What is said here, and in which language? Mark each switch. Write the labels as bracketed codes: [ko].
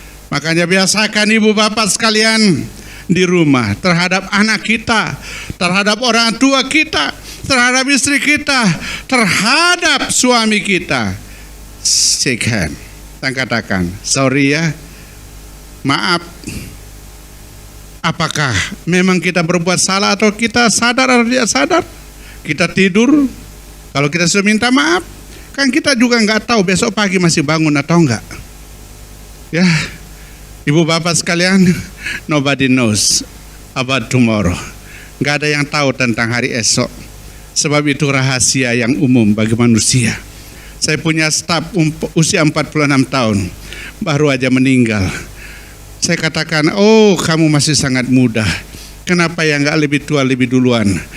[id] Makanya biasakan ibu bapak sekalian di rumah terhadap anak kita, terhadap orang tua kita, terhadap istri kita, terhadap suami kita, [en] shake hand [id] dan katakan, [en] sorry [id] ya, maaf. Apakah memang kita berbuat salah atau kita sadar atau tidak sadar? Kita tidur, kalau kita sudah minta maaf, kan kita juga nggak tahu besok pagi masih bangun atau enggak. Ya, ibu bapak sekalian, [en] nobody knows about tomorrow. [id] Nggak ada yang tahu tentang hari esok. Sebab itu rahasia yang umum bagi manusia. Saya punya staf usia 46 tahun, baru aja meninggal. Saya katakan, oh kamu masih sangat muda. Kenapa ya nggak lebih tua lebih duluan?